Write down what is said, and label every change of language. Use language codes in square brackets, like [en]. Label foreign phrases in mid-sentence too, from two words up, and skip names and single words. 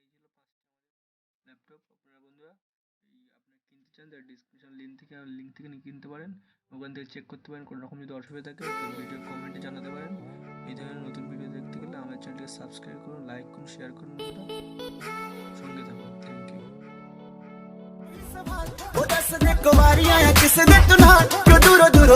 [bn] এই ছিল 5টি আমাদের ল্যাপটপ। আপনারা বন্ধুরা এই আপনারা কিনতে চান তাহলে [en] description link [bn] থেকে কিনতে পারেন। ওখান থেকে চেক করতে পারেন। কোনো রকম যদি অসুবিধা থাকে ভিডিও কমেন্টে জানাতে পারেন। এই ধরনের নতুন ভিডিও দেখতে গেলে আমার চ্যানেলটিকে সাবস্ক্রাইব করুন, লাইক করুন, শেয়ার করুন, সঙ্গে থাকুন। [en] thank you. [pa] ਉਹ ਦੱਸ ਦੇ ਕੁਵਾਰੀਆਂ ਆ ਕਿਸ ਦੇ ਤੂੰ ਨਾਲ ਕਿਉਂ ਦੂਰੋਂ